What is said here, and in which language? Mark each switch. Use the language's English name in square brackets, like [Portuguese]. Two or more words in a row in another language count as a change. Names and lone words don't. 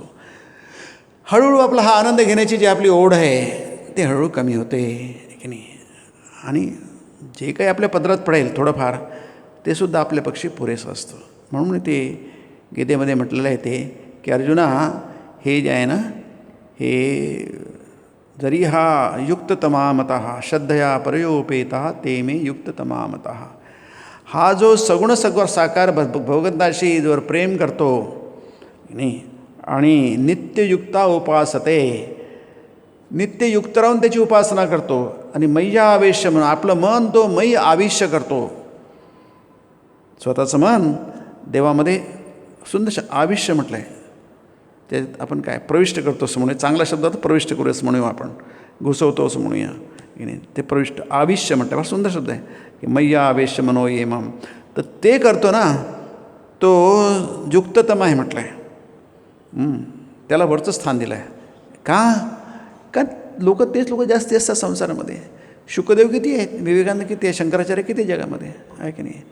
[Marathi] हळूहळू आपला हा आनंद घेण्याची जी आपली ओढ आहे ते हळूहळू कमी होते की नाही. आणि जे काही आपल्या पदरात पडेल थोडंफार ते सुद्धा आपल्या पक्षी पुरेसं असतं. म्हणून ते गीतेमध्ये म्हटलेलं आहे ते की अर्जुना, हे जे आहे ना, हे जरी हा [Sanskrit] युक्ततमा मतः श्रद्धया परयोपेता ते मे युक्ततमा मतः. [Marathi] हा जो सगुण साकार भगवंताशी जोर प्रेम करतो नाही आणि [Sanskrit] नित्ययुक्ता उपासते, [Marathi] नित्ययुक्त राहून त्याची उपासना करतो आणि [Sanskrit] मय्या आवेश्य [Marathi] म्हणून आपलं मन तो मयी आविष्य करतो. स्वतःचं मन देवामध्ये सुंदर आविष्य म्हटलं आहे, ते आपण काय प्रविष्ट करतो असं म्हणूया, चांगल्या शब्दात प्रविष्ट करू असं म्हणूया, आपण घुसवतो असं म्हणूया की नाही. ते प्रविष्ट आविष्य म्हटलं, फार सुंदर शब्द आहे की [Sanskrit] मय्या आवेश्य मनो ये मम. [Marathi] तर ते करतो ना, तो युक्ततम आहे म्हटलं आहे. त्याला वरचं स्थान दिलं आहे. का तेच लोक जास्ती असतात संसारामध्ये. शुकदेव किती आहेत, विवेकानंद किती आहे, शंकराचार्य किती जगामध्ये आहे की नाही.